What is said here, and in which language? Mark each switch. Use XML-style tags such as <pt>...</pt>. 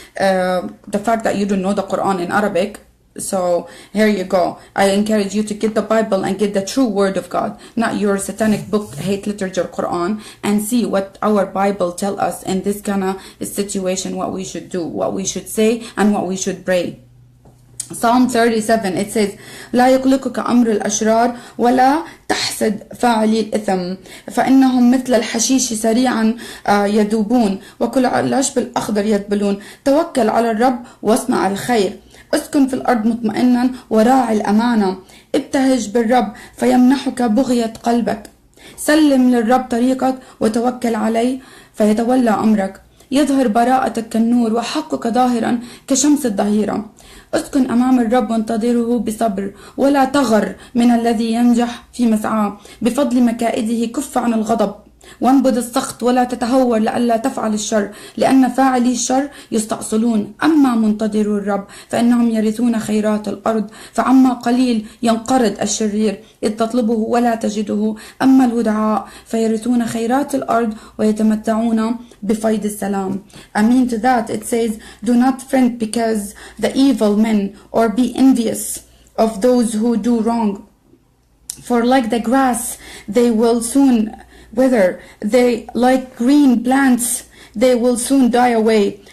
<en>The fact that you don't know the Quran in Arabic, so here you go. I encourage you to get the Bible and get the true word of God, not your satanic book, hate literature, Quran, and see what our Bible tell us in this kind of situation, what we should do, what we should say, and what we should pray. Psalm 37, it says,</en> <ar>لا يقلقك أمر الأشرار ولا تحسد فاعلي الإثم فإنهم مثل الحشيش سريعا يذوبون وكل العشب الأخضر يذبلون توكل على الرب واصنع الخير اسكن في الأرض مطمئنا وراعي الأمانة ابتهج بالرب فيمنحك بغية قلبك. سلم للرب طريقك وتوكل عليه فيتولى أمرك. يظهر براءتك كالنور وحقك ظاهرا كشمس الظهيرة. اسكن أمام الرب وانتظره بصبر ولا تغر من الذي ينجح في مسعاه. بفضل مكائده كف عن الغضب وانبذ السخط ولا تتهور لئلا تفعل الشر لأن فاعلي الشر يستأصلون. أما منتظرو الرب فإنهم يرثون خيرات الأرض. فعما قليل ينقرض الشرير إذ تطلبه ولا تجده. أما الودعاء فيرثون خيرات الأرض ويتمتعون بفيض السلام.</ar> <en>I mean to that it says, do not fret because the evil men or be envious of those who do wrong. For like the grass they will soon wither, they like green plants, they will soon die away.</en>